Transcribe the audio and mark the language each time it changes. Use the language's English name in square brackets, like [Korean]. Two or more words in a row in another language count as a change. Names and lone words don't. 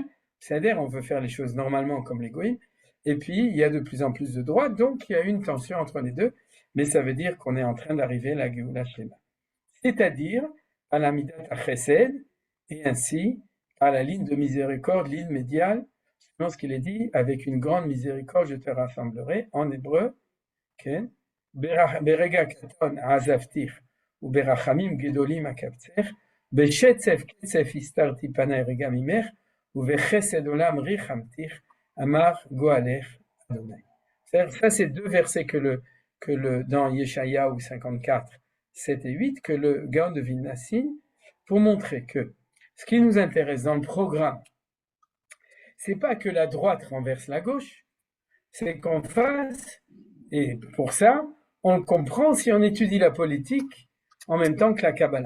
[French] C'est-à-dire, on veut faire les choses normalement comme les goïms. Et puis, il y a de plus en plus de droits, donc il y a une tension entre les deux, mais ça veut dire qu'on est en train d'arriver à la [Hebrew] גאולה שלמה. [French] C'est-à-dire à la [Hebrew] מידת חסד, [French] et ainsi à la ligne de miséricorde, ligne médiale, selon ce qu'il est dit, avec une grande miséricorde, je te rassemblerai, en hébreu, [Hebrew] ברגע קטן עזבתיך, ו ברחמים גדולים אקבצך, בשצף קצף הסתרתי פני רגע ממך, ו ובחסד עולם רחמתיך, אמר גאלך אדני. [French] Ça, c'est deux versets dans Yeshayahu 54, 7 et 8, que le Gaon de Vilna signe pour montrer que ce qui nous intéresse dans le programme, c'est pas que la droite renverse la gauche, c'est qu'on fasse, et pour ça, on le comprend si on étudie la politique en même temps que la Kabbalah.